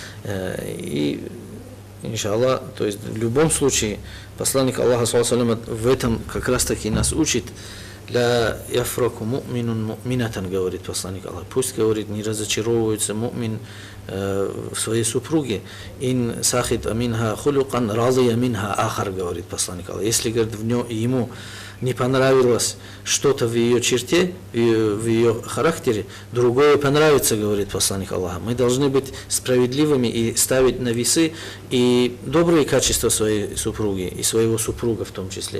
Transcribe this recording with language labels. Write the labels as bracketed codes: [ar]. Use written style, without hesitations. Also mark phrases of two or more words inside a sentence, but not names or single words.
[ru] И, иншаллах, то есть в любом случае, посланник Аллаха в этом как раз таки нас учит. [ar] «لا يفرك مؤمن مؤمنة», [ru] говорит посланник Аллаха. Пусть, говорит, не разочаровывается му'мин в своей супруге. [ar] «إن سخط منها خلقا رضي منها آخر», [ru] говорит посланник Аллаха. Если, говорит, ему не понравилось что-то в ее черте, в ее характере, другое понравится, говорит посланник Аллаха. Мы должны быть справедливыми и ставить на весы и добрые качества своей супруги, и своего супруга в том числе.